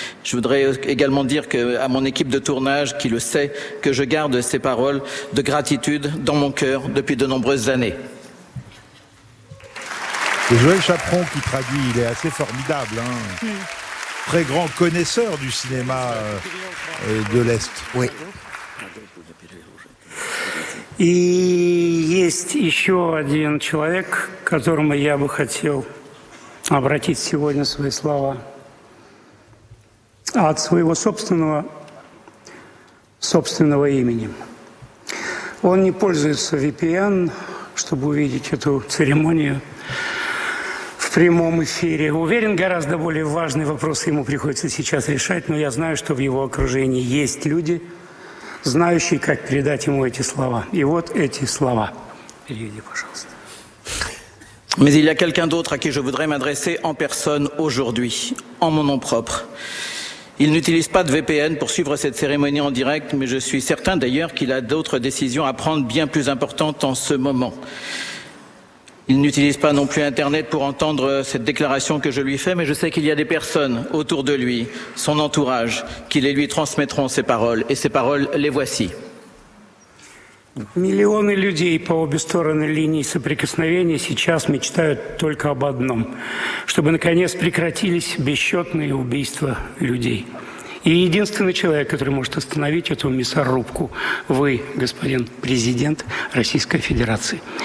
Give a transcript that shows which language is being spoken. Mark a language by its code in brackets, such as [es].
[fr] Je voudrais également dire que, à mon équipe de tournage, qui le sait, que je garde ces paroles de gratitude dans mon cœur depuis de nombreuses années. C'est Joël Chaperon qui traduit, il est assez formidable, hein. Très grand connaisseur du cinéma de l'Est. Oui. [ru] И есть еще один человек, к которому я бы хотел обратить сегодня свои слова. От своего собственного имени. Он не пользуется VPN, чтобы увидеть эту церемонию. В прямом эфире. Уверен, гораздо более важные вопросы ему приходится сейчас решать, но я знаю, что в его окружении есть люди, знающие, как передать ему эти слова. И вот эти слова. Переведи, пожалуйста. [fr] Mais il y a quelqu'un d'autre à qui je voudrais m'adresser en personne aujourd'hui, en mon nom propre. Il n'utilise pas de VPN pour suivre cette cérémonie en direct, mais je suis certain d'ailleurs qu'il a d'autres décisions à prendre bien plus importantes en ce moment. Il n'utilise pas non plus Internet pour entendre cette déclaration que je lui fais, mais je sais qu'il y a des personnes autour de lui, son entourage, qui les lui transmettront ces paroles. Et ces paroles, les voici. Millions de personnes sur les deux lignes de [ru] соприкосновения сейчас мечтают только об одном, чтобы наконец прекратились бесчетные убийства людей. И единственный человек, который может остановить эту мясорубку, вы, господин президент Российской Федерации.